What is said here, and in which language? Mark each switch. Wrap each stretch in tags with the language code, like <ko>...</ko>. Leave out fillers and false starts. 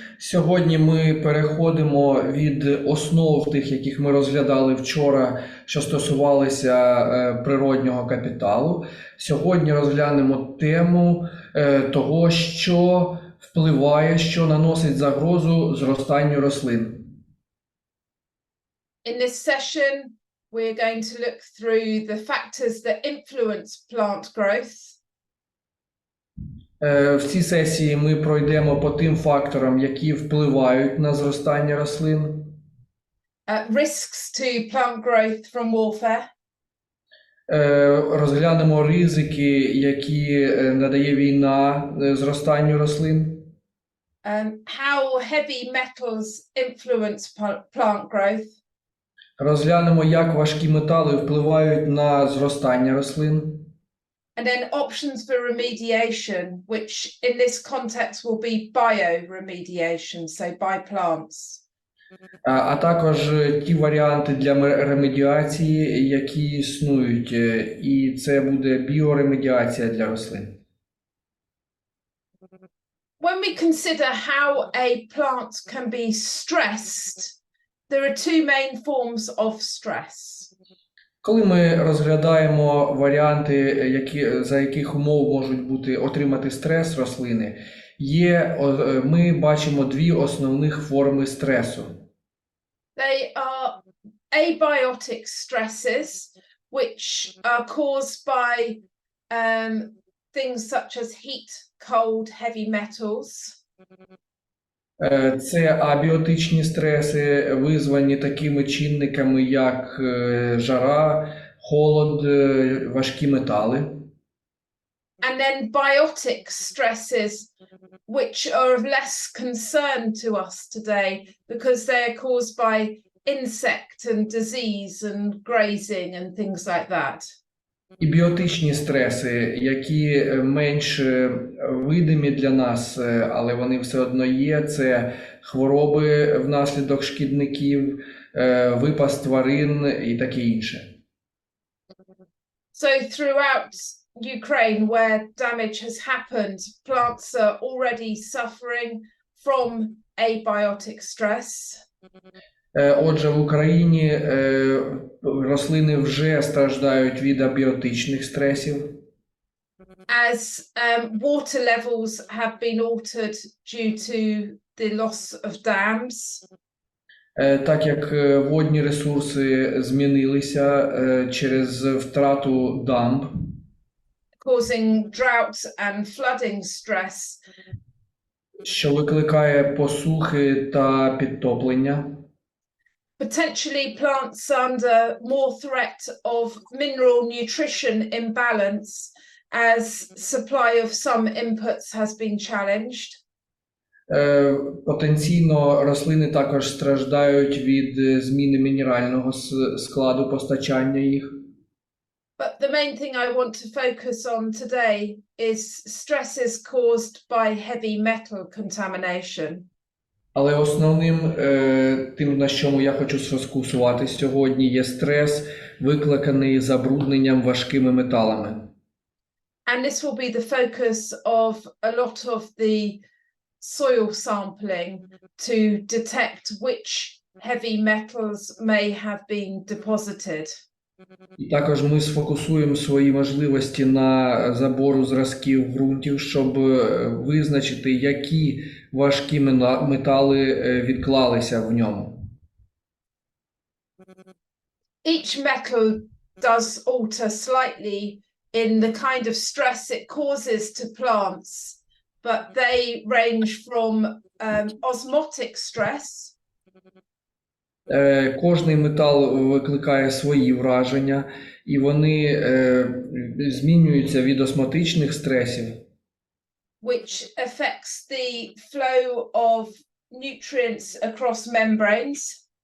<uk>Сьогодні ми переходимо від основ тих, яких ми розглядали вчора, що стосувалися природнього капіталу. Сьогодні розглянемо тему того, що впливає, що наносить загрозу зростанню рослин.</uk> <en>In this session, we're going to look through the factors that influence plant growth.</en> <uk>В цій сесії ми пройдемо по тим факторам, які впливають на зростання рослин.</uk> <en>Risks to plant growth from warfare.</en> <uk>Розглянемо ризики, які надає війна зростанню рослин.</uk> <en>How heavy metals influence plant growth.</en> <uk>Розглянемо, як важкі метали впливають на зростання рослин.</uk> <en>And then options for remediation, which in this context will be bioremediation, so by plants.</en> <uk>А також ті варіанти для ремедіації, які існують, і це буде біоремедіація для рослин.</uk> <en>When we consider how a plant can be stressed, there are two main forms of stress.</en> <uk>Коли ми розглядаємо варіанти, за яких умов можуть отримати стрес рослини, ми бачимо дві основних форми стресу.</uk> <en>They are abiotic stresses, which are caused by things such as heat, cold, heavy metals.</en> <uk>Це абіотичні стреси, визвані такими чинниками, як жара, холод, важкі метали.</uk> <en>And then biotic stresses, which are of less concern to us today because they're caused by insect and disease and grazing and things like that.</en> <uk>І біотичні стреси, які менш видимі для нас, але вони все одно є, це хвороби внаслідок шкідників, випас тварин і таке інше.</uk> <en>So throughout Ukraine, where damage has happened, plants are already suffering from abiotic stress.</en> <uk>Отже, в Україні рослини вже страждають від абіотичних стресів.</uk> <en>As water levels have been altered due to the loss of dams.</en> <uk>Так як водні ресурси змінилися через втрату дамб.</uk> <en>Causing drought and flooding stress.</en> <uk>Що викликає посухи та підтоплення.</uk> <en>Potentially plants under more threat of mineral nutrition imbalance as supply of some inputs has been challenged.</en> <uk>Потенційно рослини також страждають від зміни мінерального складу постачання їх.</uk> <en>But the main thing I want to focus on today is stresses caused by heavy metal contamination.</en> <uk>Але основним тим, на чому я хочу сфокусуватися сьогодні, є стрес, викликаний забрудненням важкими металами.</uk> <en>And this will be the focus of a lot of the soil sampling to detect which heavy metals may have been deposited.</en> <uk>І також ми сфокусуємо свої можливості на забору зразків ґрунтів, щоб визначити, які важкі метали відклалися в ньому.</uk> <en>Each metal does alter slightly in the kind of stress it causes to plants, but they range from osmotic stress.</en> <uk>Кожний метал викликає свої враження, і вони змінюються від осмотичних стресів,</uk> <en>which affects the flow of nutrients across membranes.</en>